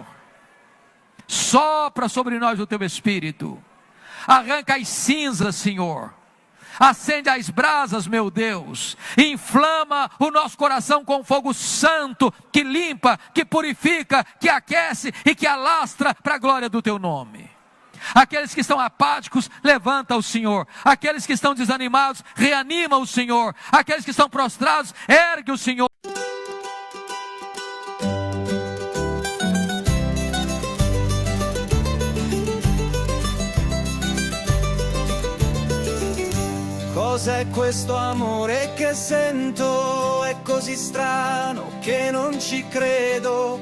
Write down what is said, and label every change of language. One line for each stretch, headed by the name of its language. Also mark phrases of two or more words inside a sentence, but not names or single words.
Portuguese: Sopra sobre nós o teu Espírito, arranca as cinzas, Senhor, acende as brasas, meu Deus, inflama o nosso coração com fogo santo, que limpa, que purifica, que aquece e que alastra para a glória do teu nome. Aqueles que estão apáticos, levanta o Senhor. Aqueles que estão desanimados, reanima o Senhor. Aqueles que estão prostrados, ergue o Senhor.
Italian: Cos'è questo amore che sento? È così strano che non ci credo.